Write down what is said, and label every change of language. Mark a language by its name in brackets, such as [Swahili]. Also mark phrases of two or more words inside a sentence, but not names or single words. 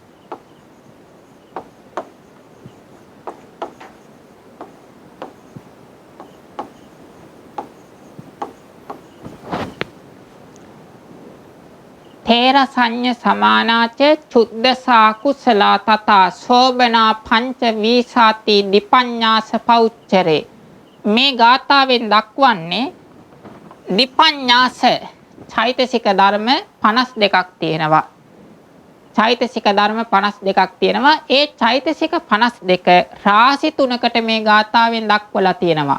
[Pali] තේරසඤ්ඤ සමානාච චුද්දසා කුසලා තථා සෝබනා පංච වීසාති දිපඤ්ඤාස පෞච්චරේ. [Sinhala] මේ ගාථාවෙන් දක්වන්නේ දිපඤ්ඤාස චෛතසික ධර්ම 52ක් තියෙනවා. චෛතසික ධර්ම 52ක් තියෙනවා. ඒ චෛතසික 52 රාශි තුනකට මේ ගාථාවෙන් දක්වලා තියෙනවා.